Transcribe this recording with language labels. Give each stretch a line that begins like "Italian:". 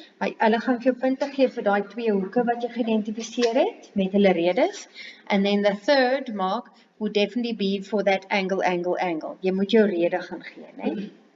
Afrikaans: Maar hulle gaan vir jou punte gee vir daai 2 hoeke wat jy geïdentifiseer het, met hulle redes.
English: And then the third mark would definitely be for that angle, angle, angle.
Afrikaans: Jy moet jou rede gaan gee, nee?